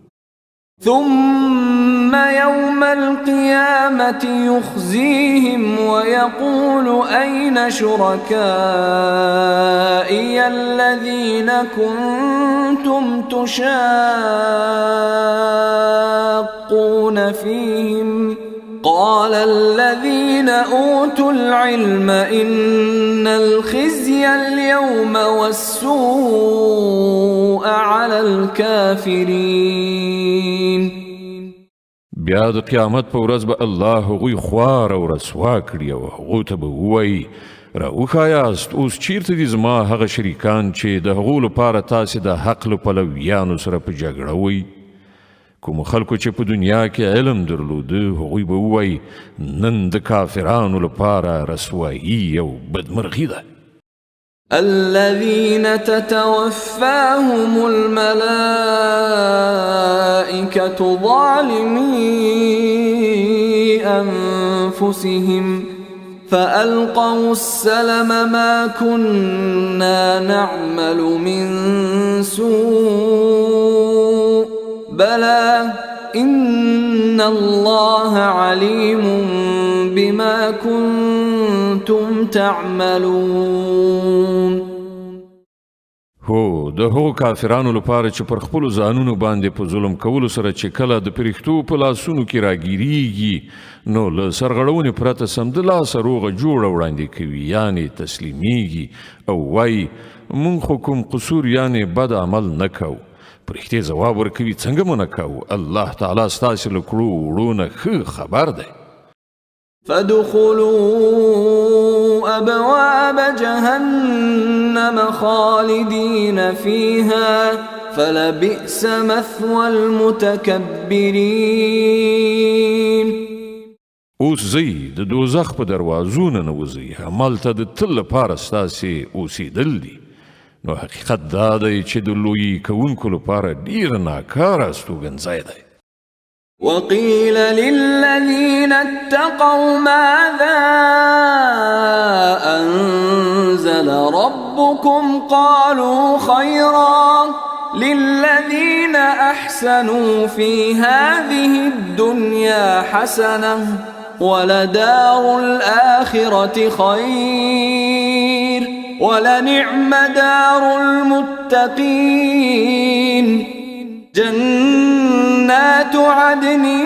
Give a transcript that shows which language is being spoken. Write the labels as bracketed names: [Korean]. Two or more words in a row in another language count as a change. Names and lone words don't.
[Arabic] ثم يوم القيامة يخزيهم ويقول أين شركائي الذين كنتم تشاقون فيهم قال الذين أوتوا العلم إن الخزي اليوم والسوء على الكافرين. [Pashto] بیا د قیامت په ورځ به الله هغوی خوار او رسوا کړي او هغو ته به ووایي راوښایاست اوس چیرته دي زما هغه شریکان چې د هغو لپاره تاسې د حق له پلویانو سره په جګړه وئ. کوم خلکو چې په دنیا کې علم درلوده هغوی به ووایي نن د کافرانو لپاره رسوایي او بدمرغي ده. [Arabic] الذين تتوفاهم الملائكة ظالمي أنفسهم فألقوا السلم ما كنا نعمل من سوء بلى إن الله عليم بما كنتم تعملون. [Pashto] هو د هغو کافرانو لپاره چې پر خپلو ځانونو باندې په ظلم کولو سره چې کله د پرښتو په لاسونو کې راګیریږي نو له سرغړونې پرته سمدلاسه روغه جوړه وړاندې کوي، یعنې تسلیمیږي او وایي مونږ خو کوم قصور یعنې بد عمل نه کوو. په رښتیا ځواب ورکوي څنګه منع کوو الله تعالی ستاسې له کړو وړو نه ښه خبر دی [Arabic] فادخلوا أبواب جهنم خالدين فيها فلبئس مثوى المتكبرين [Pashto] اوس ځئ د دوزخ په دروازو نه نوځئ همالته د تل لپاره ستاسې اوسېدل دي نو حقیقت دا دی چې د لویي کوونکو لپاره ډېر ناکاره استوګنځی دی [Arabic] وقيل للذين اتقوا ماذا أنزل ربكم قالوا خيرا للذين أحسنوا في هذه الدنيا حسنة ولدار الآخرة خير ولنعم دار المتقين جنات عدن